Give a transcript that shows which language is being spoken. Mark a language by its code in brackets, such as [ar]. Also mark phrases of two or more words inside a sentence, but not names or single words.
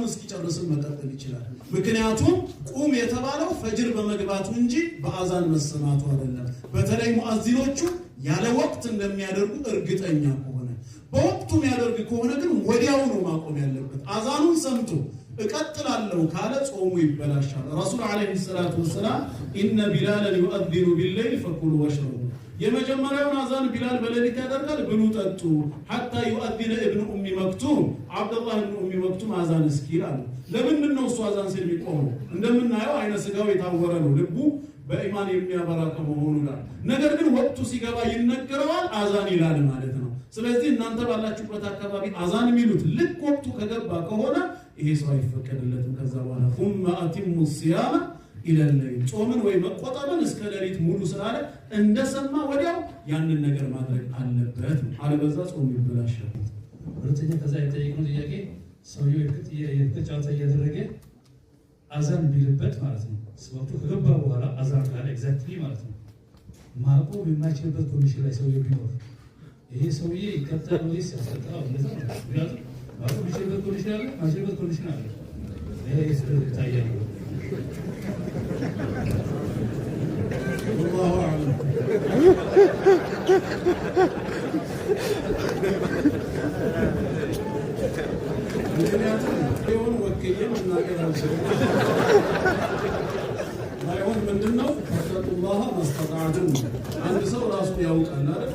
[am] እስኪጨርስም መቀጠል ይችላል። ምክንያቱም ቁም የተባለው ፈጅር በመግባቱ እንጂ በአዛን መሰማቱ አይደለም። በተለይ ሙአዚኖቹ ያለ ወቅት እንደሚያደርጉ እርግጠኛ ከሆነ በወቅቱ የሚያደርግ ከሆነ ግን ወዲያው ነው ማቆም ያለበት። አዛኑን ሰምቶ እቀጥላለሁ ካለ ጾሙ ይበላሻል። ረሱል [ar] عليه الصلاة والسلام إن بلالا يؤذن بالليل فكلوا واشربوا [am] የመጀመሪያውን አዛን ቢላል በሌሊት ያደርጋል፣ ብሉ ጠጡ [ar] حتى يؤذن ابن ام مكتوم [am] አብዱላህ ኢብኑ ኡሚ መክቱም አዛን እስኪል አለ። ለምንድን ነው እሱ አዛን ሲል የሚቆመው? እንደምናየው አይነ ስጋው የታወረ ነው፣ ልቡ በኢማን የሚያበራ ከመሆኑ ጋር። ነገር ግን ወቅቱ ሲገባ ይነገረዋል፣ አዛን ይላል ማለት ነው። ስለዚህ እናንተ ባላችሁበት አካባቢ አዛን የሚሉት ልክ ወቅቱ ከገባ ከሆነ ይሄ ሰው አይፈቀድለትም። ከዛ በኋላ [ar] ثم اتموا الصيام الى الليل [am] ጾምን ወይ መቆጠብን እስከ ሌሊት ሙሉ ስላለ እንደሰማ ወዲያው ያንን ነገር ማድረግ አለበት። አለበዛ ጾሙ ይበላሻል። ሁለተኛ ከዛ የጠየቀው ጥያቄ ሰውየው የፍቅር እያደረገ አዛን ቢልበት ማለት ነው። ወቅቱ ከገባ በኋላ አዛን ካለ ኤግዛክትሊ ማለት ነው ማቆም የማይችልበት ኮንዲሽን ላይ ሰውየው ቢኖር ይሄ ሰውዬ ይቀጣል ወይስ ያስቀጣል? እንደዛ ነው። ምክንያቱም ማቆም የሚችልበት ኮንዲሽን አለ፣ ማይችልበት ኮንዲሽን አለ። ይሄ ይታያል። [ar] والله أعلم. [am] ምክንያቱም የሆኑ ወክዬም እናገር አልችልም። ባይሆን ምንድነው [ar] فاتقوا الله ما استطعتم [am] አንድ ሰው ራሱ ያውቃል አይደል?